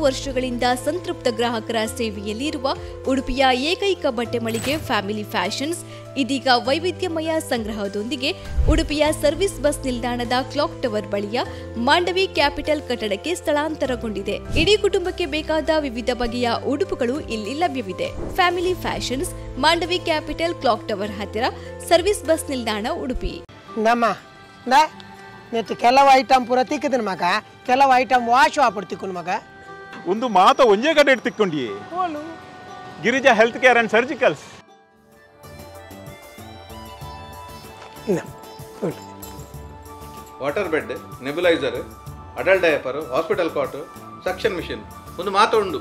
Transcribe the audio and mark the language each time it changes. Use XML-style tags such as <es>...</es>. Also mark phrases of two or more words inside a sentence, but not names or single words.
<kn>ವರ್ಷಗಳಿಂದ ಸಂತೃಪ್ತ ಗ್ರಾಹಕರ ಸೇವೆಯಲ್ಲಿರುವ ಉಡುಪಿಯ ಏಕೈಕ ಬಟ್ಟೆ ಮಳಿಗೆ ಫ್ಯಾಮಿಲಿ ಫ್ಯಾಷನ್ಸ್ ಇದೀಗ ವೈವಿಧ್ಯಮಯ ಸಂಗ್ರಹದೊಂದಿಗೆ ಉಡುಪಿಯ ಸರ್ವಿಸ್ ಬಸ್ ನಿಲ್ದಾಣದ ಕ್ಲಾಕ್ ಟವರ್ ಬಳಿಯ ಮಾಂಡವಿ ಕ್ಯಾಪಿಟಲ್ ಕಟ್ಟಡಕ್ಕೆ ಸ್ಥಳಾಂತರಗೊಂಡಿದೆ. ಇಡೀ ಕುಟುಂಬಕ್ಕೆ ಬೇಕಾದ ವಿವಿಧ ಬಗೆಯ ಉಡುಪುಗಳು ಇಲ್ಲಿ ಲಭ್ಯವಿದೆ. ಫ್ಯಾಮಿಲಿ ಫ್ಯಾಷನ್ಸ್, ಮಾಂಡವಿ ಕ್ಯಾಪಿಟಲ್, ಕ್ಲಾಕ್ ಟವರ್ ಹತ್ತಿರ, ಸರ್ವಿಸ್ ಬಸ್ ನಿಲ್ದಾಣ, ಉಡುಪಿ.</kn> <tcy>ನೆತ್ತು ಕೆಲವು ಐಟಮ್ ಪೂರ ತಿಕ್ಕದನ ಮಗ, ಕೆಲವು ಐಟಮ್ ವಾಶ್ ವಾಪಡ್ ತಿಕ್ಕೊಂಡು ಮಗ. ಒಂದು ಮಾತ ಒಂಜೇ ಕಡೆ ತಿಕ್ಕೊಂಡಿ ಗಿರಿಜಾ ಹೆಲ್ತ್ ಕೇರ್ ಅಂಡ್ ಸರ್ಜಿಕಲ್ಸ್.</tcy> <en>water bed, nebulizer, adult diaper, hospital cot, suction machine</en> <tcy>ಒಂದು ಮಾತ ಉಂಡು.</tcy>